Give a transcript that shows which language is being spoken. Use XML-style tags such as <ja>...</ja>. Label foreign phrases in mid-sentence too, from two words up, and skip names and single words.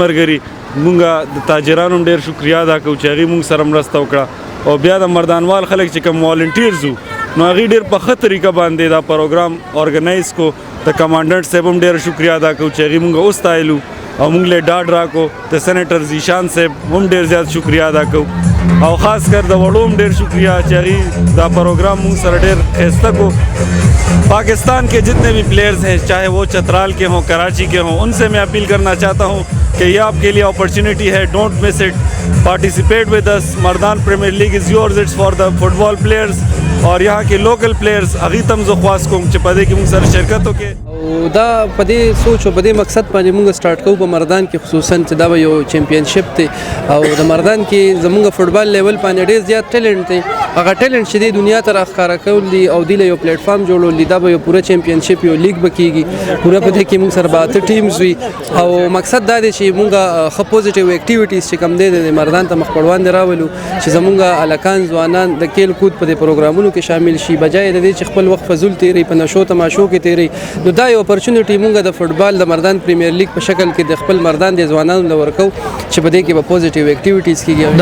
<ps>ملګري موږ د تاجرانو هم ډېر شکریا ادا کوو چې هغې موږ سره مرسته وکړه او بیا د مردانوال خلک چې کوم والنټیرز وو نو هغې ډېر په ښه طریقه باندې دا پروګرام ارګنایز کو د کمانډنټ صاحب هم ډېر شکریا ادا کوو چې هغې موږ وستایلو او موږ له ډاډ راکو د سېنیټر زیشان صاحب هم ډېر زیات شکریا ادا کوو او خاص کر د وړو هم ډېر شکریا چې هغې دا پروګرام موږ سره ډېر ښایسته</ps> <ur>کو پاکستان کے جتنے بھی پلیئرز ہیں چاہے وہ چترال کے ہوں کراچی کے ہوں ان سے میں اپیل کرنا چاہتا ہوں کہ یہ آپ کے لیے اپرچونیٹی ہے</ur> <en>Don't miss it participate with us Mardan Premier League is yours it's for the football players</en> <ur>اور یہاں کے</ur> <en>local players</en> <ps>هغې ته هم زه خواست کوم چې په دې کې موږ سره شرکت وکړي او دا په دې سوچ او په دې مقصد باندې موږ سٹارټ کوو په مردان کې خصوصا چې دا به یو چیمپئنشپ دی او د مردان کې زموږ</ps> <en>football level</en> <ps>باندې ډېر زیات ټیلنټ دی هغه ټیلنټ چې دی دنیا ته راښکاره کول دي او دې له یو پلیټ فارم جوړول دي دا به یو پوره چیمپئنشپ یو لیګ به کېږي پوره په دې کې موږ سره به 8 ټیمز وي او مقصد دا دی چې موږ ښه</ps> <en>positive activities</en> <ps>چې کوم دی د مردان ته مخ په وړاندې راولو چې زموږ هلکان ځوانان د کیل کود په دې پروګرامونو کې شامل شي بجای د دې چې خپل وخت فضول تیری په نشو تماشو کې تیری نو دا یو اپرچونټي موږ د فټبال د مردان پریمیر لیګ په شکل کې د خپل مردان د ځوانانو لور کو چې په دې کې به</ps> <en>positive activities</en> <ps>کیږي</ps>